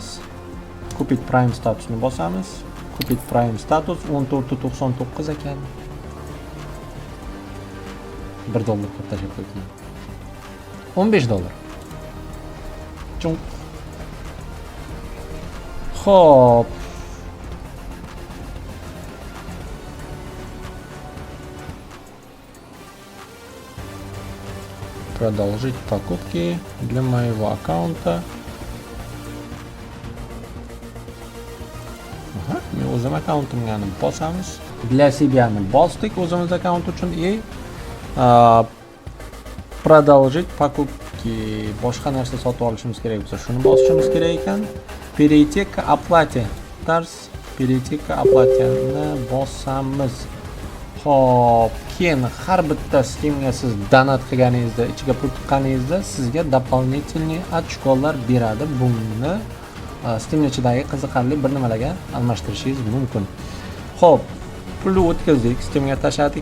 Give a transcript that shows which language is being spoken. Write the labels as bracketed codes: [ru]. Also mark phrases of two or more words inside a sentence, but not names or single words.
[uz] Kupit Prime statusini bosamiz. Kupit Prime status 14.99 ekan. $1 qilib tashab qo'ydim. $15. Chung. Xo'p. [ru] Продолжить покупки для моего аккаунта. [uz] Men o'zim akkauntimga bosamiz. [ru] Для себя [uz] bosdik o'zimiz akkaunt uchun [ru] продолжить покупки. [uz] Boshqa narsa sotib olishimiz kerak bo'lsa, shuni bosishimiz kerak ekan. [ru] Перейти к оплате. Перейти к оплате-ni bosamiz. [uz] Xo'p, keyin har bitta Steamga siz donat qilganingizda, ichiga pul tiqqaningizda sizga дополнительный ochkolar beradi. Buni Steam ichidagi qiziqarli bir nimalarga almashtirishingiz mumkin. Xo'p, pulni o'tkazdik, Steamga tashladik.